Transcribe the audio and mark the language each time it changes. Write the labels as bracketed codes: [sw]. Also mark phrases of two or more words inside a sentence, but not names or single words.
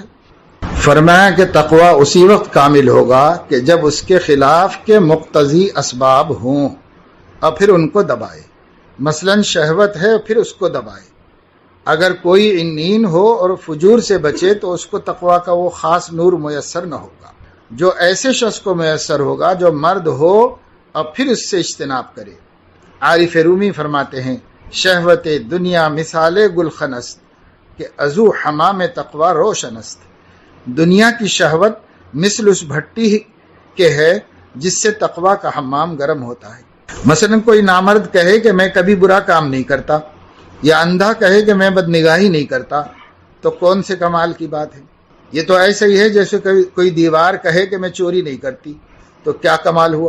[ur] فرمایا کہ تقوی اسی وقت کامل ہوگا کہ جب اس کے خلاف کے مقتضی اسباب ہوں اور پھر ان کو دبائے، مثلا شہوت ہے پھر اس کو دبائے، اگر کوئی عنین ہو اور فجور سے بچے تو اس کو تقوی کا وہ خاص نور میسر نہ ہوگا جو ایسے شخص کو میسر ہوگا جو مرد ہو اور پھر اس سے اجتناب کرے۔ عارف رومی فرماتے ہیں [fa] شہوت دنیا مثال گلخن است کہ ازو حمام تقوی روشن است، [ur] دنیا کی شہوت مثل اس بھٹی کے ہے جس سے تقوی کا حمام گرم ہوتا ہے۔ مثلا کوئی نامرد کہے کہ میں کبھی برا کام نہیں کرتا، یا اندھا کہے کہ میں بدنگاہی نہیں کرتا، تو کون سے کمال کی بات ہے؟ یہ تو ایسا ہی ہے جیسے کوئی دیوار کہے کہ میں چوری نہیں کرتی، تو کیا کمال ہوا؟